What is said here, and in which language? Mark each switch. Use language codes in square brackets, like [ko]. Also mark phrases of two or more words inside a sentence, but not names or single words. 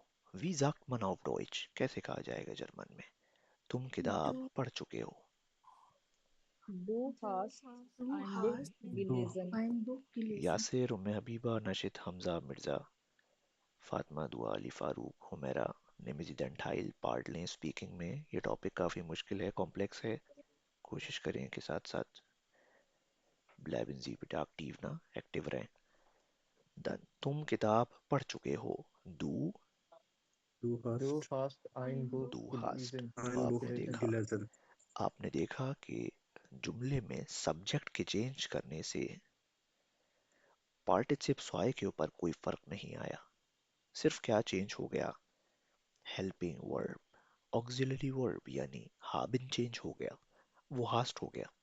[de] Wie sagt man auf Deutsch? [hi] कैसे कहा जाएगा जर्मन में? तुम किताब [de] Du, [hi] पढ़ चुके हो। [de] Du hast du ein Buch hast gelesen. ein Buch gelesen. [hi] यासिर, उम्मे हबीबा, नशिद, हमजा, मिर्जा, फातिमा, दुआ, अली, फारूक, हुमैरा, निमिज़िदन, [en] take part [hi] लें स्पीकिंग में। ये टॉपिक काफ़ी मुश्किल है, कॉम्प्लेक्स है। कोशिश करें कि साथ साथ [de] bleiben Sie bitte aktiv [hi] ना, एक्टिव रहें। Done. तुम किताब पढ़ चुके हो। Du, [de] Du Du hast hast ein Buch du hast। gelesen. ein [hi] आपने [de] Buch [hi] देखा [de] gelesen. [hi] आपने देखा कि जुमले में सब्जेक्ट के चेंज करने से [de] Partizip zwei [hi] के ऊपर कोई फर्क नहीं आया। सिर्फ क्या चेंज हो गया? [en] helping verb, auxiliary verb [hi] यानी हाबिन चेंज हो गया, वो हास्ट हो गया।